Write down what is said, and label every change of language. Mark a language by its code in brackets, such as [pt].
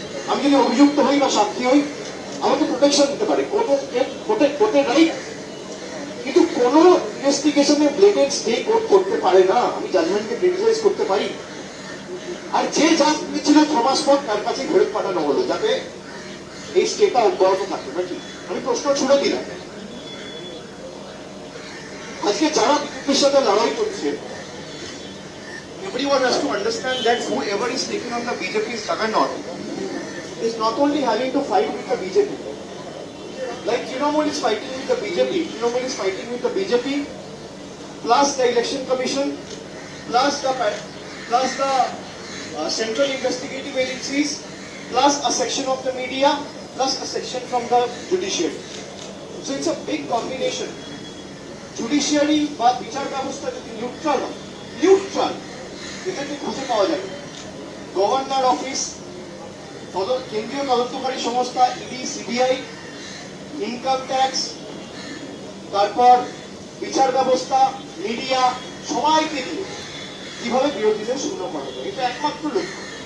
[bn] আমি যদি অভিযুক্ত হই বা সাক্ষী হই, আমাকে প্রোটেকশন দিতে পারে, কোর্টের রাইট। কিন্তু কোন ইনভেস্টিগেশনে ব্লেটেড স্টে কোর্ট করতে পারে না। আমি জাজমেন্টকে ক্রিটিসাইজ করতে পারি। আর যে যা ছিল 6 মাস পর তার কাছে ফেরত পাঠানো হলো যাতে এই স্টেটা অব্যাহত থাকে নাকি। আমি প্রশ্ন ছুড়ে দিলাম, আজকে যারা বিজেপির সাথে লড়াই করছে, [en] everyone has to understand that whoever is taking on the BJP's juggernaut is not only having to fight with the BJP. Like Kunami is fighting with the BJP, Kunami is fighting with the BJP, plus the Election Commission, plus the central investigative agencies, plus a section of the media, plus a section from the judiciary. So it's a big combination. [bn] Judiciary বা বিচার ব্যবস্থা যদি neutral হয়, neutral এটাকে খুঁজে পাওয়া যাবে। Governor office, কেন্দ্রীয় তদন্তকারী সংস্থা ইডি, সিবিআই, ইনকাম ট্যাক্স, তারপর বিচার ব্যবস্থা, মিডিয়া, সবাইকে দিয়ে কিভাবে বিরোধীদের শূন্য করা যায়, এটা একমাত্র লক্ষ্য।